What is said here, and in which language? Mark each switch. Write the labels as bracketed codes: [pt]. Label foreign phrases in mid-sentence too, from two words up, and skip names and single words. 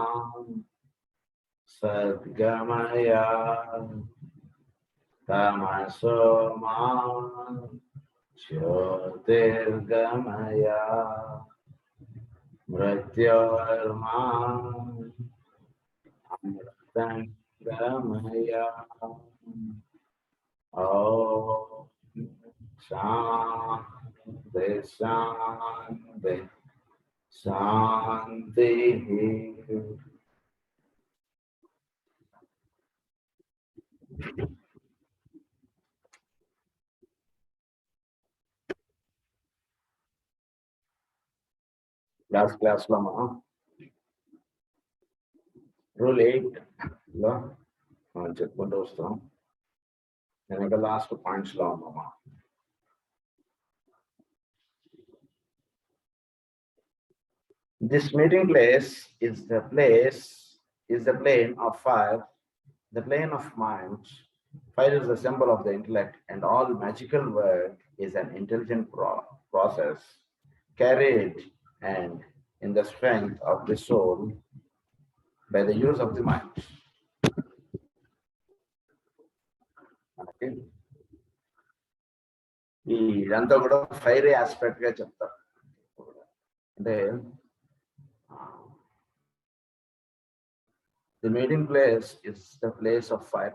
[sa] Sadgamaya Tamasoma Jyotirgamaya Mrityorma Amritangamaya. Om Shanti Shanti Shanti. [te] Class lo మనం రూల్ 8 లో మనం చెప్పుకుంటూ వస్తాం. నేను ఇంకా [en] last points [te] లో ఉన్నామా. [en] This meeting place is the plane of fire, the plane of mind. Fire is the symbol of the intellect, and all magical work is an intelligent process carried and in the strength of the soul by the use of the mind. [te] ఇదంతా కూడా [en] fire aspect [te] గా చెప్తారు. [en] అంటే the meeting place is the place of fire.